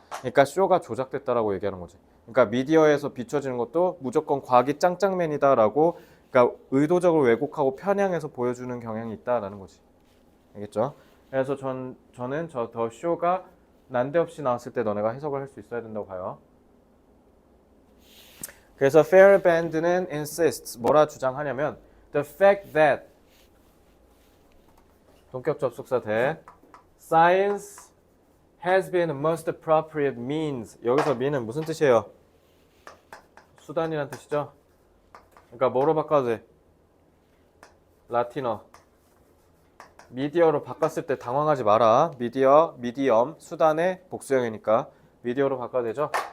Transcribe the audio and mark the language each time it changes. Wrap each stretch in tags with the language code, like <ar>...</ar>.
<ko>그러니까 쇼가 조작됐다라고 얘기하는 거지. 그러니까 미디어에서 비춰지는 것도 무조건 과학이 짱짱맨이다라고 그러니까 의도적으로 왜곡하고 편향해서 보여주는 경향이 있다라는 거지. 알겠죠? 그래서 저는 저 더 쇼가 난데없이 나왔을 때 너네가 해석을 할 수 있어야 된다고 봐요.</ko> <en>그래서 Feyerabend는 insists</en> <ko>뭐라 주장하냐면</ko> <en>the fact that</en> <ko>동격 접속사 대</ko> <en>science has been the most appropriate means.</en> <ko>여기서 mean은 무슨 뜻이에요? 수단이란 뜻이죠. 그러니까 뭐로 바꿔도 돼? 라틴어 미디어로 바꿨을 때 당황하지 마라. 미디어, 미디엄, 수단의 복수형이니까 미디어로 바꿔도 되죠.</ko>